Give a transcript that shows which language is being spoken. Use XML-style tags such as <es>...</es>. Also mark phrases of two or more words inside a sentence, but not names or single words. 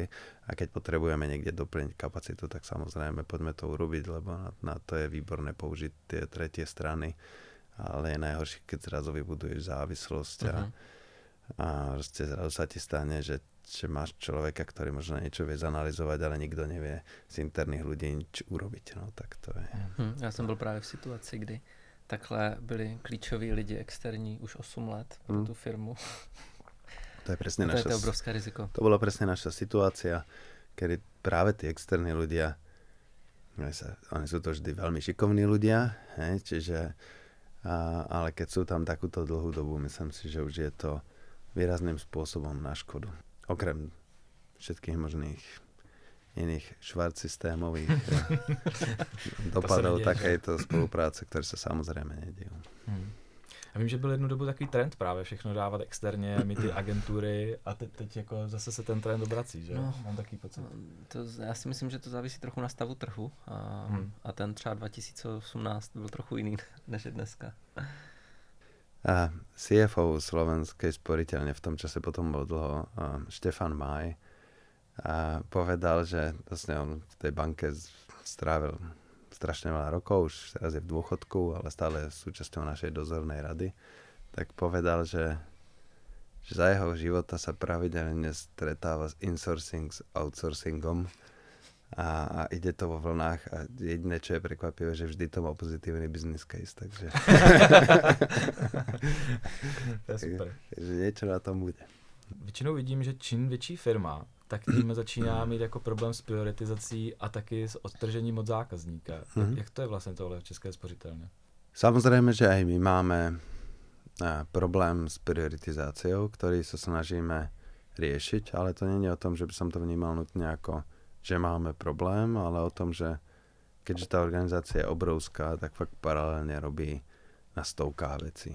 <sk>A keď potrebujeme niekde doplniť kapacitu, tak samozrejme poďme to urobiť, lebo na to je výborné použiť tie tretie strany. Ale je najhoršie, keď zrazu vybuduješ závislosť a proste zrazu sa ti stane, že máš človeka, ktorý možno niečo vie zanalizovať, ale nikto nevie z interných ľudí nič urobiť. No, tak to je.</sk> <cs>Já jsem byl právě v situaci, kdy takhle byli klíčoví lidi externí už 8 let pro tú firmu.</cs> <sk>To je presne naša... To je obrovské riziko. To bola presne naša situácia, kedy práve tí externí ľudia, oni sú to vždy veľmi šikovní ľudia, čiže, ale keď sú tam takúto dlhú dobu, myslím si, že už je to výrazným spôsobom na škodu. Okrem všetkých možných iných švartsystémových dopadov takejto spolupráce, ktoré sa samozrejme nedejú.</sk> <cs>A vím, že byl jednu dobu takový trend právě všechno dávat externě, my ty agentury a teď jako zase se ten trend obrací, že? No, mám takový pocit. Já si myslím, že to závisí trochu na stavu trhu a ten třeba 2018 byl trochu jiný než je dneska.</cs> <sk>A CFO Slovenskej sporiteľne v tom čase potom bol dlho Štefan Maj a povedal, že vlastne on v tej banke strávil strašne veľa rokov, už teraz je v dôchodku, ale stále je súčasťou našej dozornej rady, tak povedal, že za jeho života sa pravidelne stretáva s insourcing, s outsourcingom a ide to vo vlnách a jediné, čo je prekvapivé, že vždy to má pozitívny</sk> <en>business case,</en> <sk>takže to je super. Takže niečo na tom bude.</sk> <cs>Většinou vidím, že čím větší firma, tak tím začíná mít jako problém s prioritizací a taky s odtržením od zákazníka. Jak to je vlastně tohle v České spořitelně?</cs> <sk>Samozrejme, že aj my máme problém s prioritizáciou, ktorý sa snažíme riešiť, ale to nie je o tom, že by som to vnímal nutne ako, že máme problém, ale o tom, že keďže tá organizácia je obrovská, tak fakt paralelne robí na stovkách vecí.</sk>